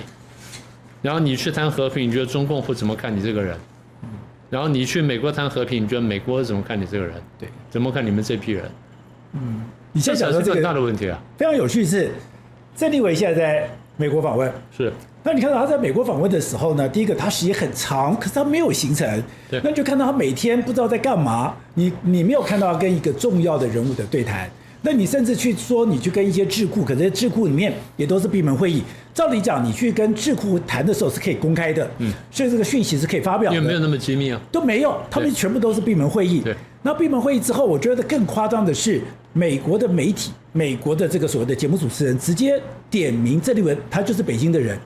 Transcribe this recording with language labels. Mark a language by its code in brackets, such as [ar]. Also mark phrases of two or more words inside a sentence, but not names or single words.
[zh] 然後你去談和平，你覺得中共會怎麼看你這個人？然後你去美國談和平，你覺得美國怎麼看你這個人？對，怎麼看你們這批人？你現在講的這個很大的問題啊。非常有趣是，鄭立維現在在美國訪問。是。那你看到他在美國訪問的時候呢，第一個他時間很長，可是他沒有行程，那你就看到他每天不知道在幹嘛。你沒有看到他跟一個重要的人物的對談。那你甚至去說你去跟一些智庫，可是智庫裡面也都是閉門會議。照理講，你去跟智庫談的時候是可以公開的，所以這個訊息是可以發表的。因為沒有那麼機密啊，都沒有，他們全部都是閉門會議。對。那閉門會議之後，我覺得更誇張的是，美國的媒體，美國的這個所謂的節目主持人直接點名鄭立文，他就是北京的人。